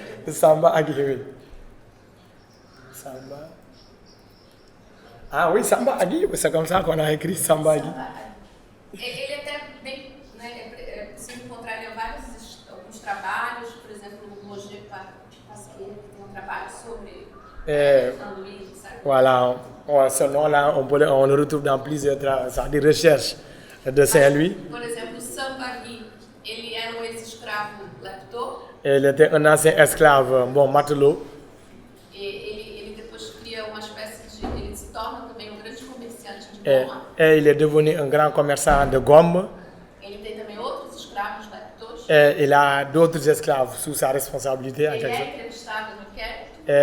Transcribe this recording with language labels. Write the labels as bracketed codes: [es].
[fr] Samba Agui, oui. Samba. Ah oui, Samba Agui, c'est comme ça qu'on a écrit Samba Agui. [pt] Ele até bem, né, é possível encontrar ele em alguns trabalhos, por exemplo, o Roger Pasquier, que tem um trabalho sobre Saint-Louis, sabe? [fr] Voilà, ce nom-là, on le retrouve dans plusieurs recherches de Saint-Louis. [pt] Por exemplo, Sambagui, ele era um ex-escravo lepto. [fr] Il était un ancien esclave, matelot. [pt] Ele depois cria uma espécie de... Ele se torna também um grande comerciante de goma. [fr] Et il est devenu un grand commerçant de gomme. [pt] Ele tem também outros escravos leptos. [fr] Et il a d'autres esclaves sous sa responsabilité. [pt] Ele é entrevistado no inquérito.